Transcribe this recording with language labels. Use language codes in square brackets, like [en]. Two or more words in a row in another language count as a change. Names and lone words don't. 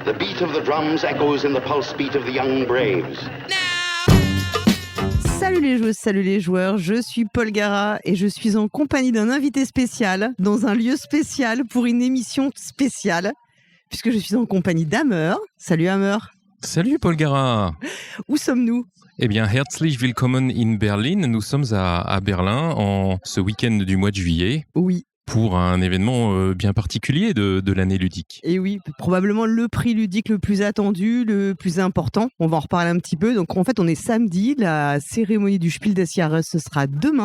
[en] The beat of the drums echoes in the pulse beat of the young braves. [fr] Salut les joueuses, salut les joueurs, je suis Paul Gara et je suis en compagnie d'un invité spécial dans un lieu spécial pour une émission spéciale puisque je suis en compagnie d'Hammer. Salut Hammer. Salut Paul Gara. Où sommes-nous ? Eh bien, [de] herzlich willkommen in Berlin. [fr] Nous sommes à Berlin en ce week-end du mois de juillet. Oui. Pour un événement bien particulier de l'année ludique. Et oui, probablement le prix ludique le plus attendu, le plus important. On va en reparler un petit peu. Donc en fait, on est samedi. La cérémonie du Spiel des Jahres, ce sera demain.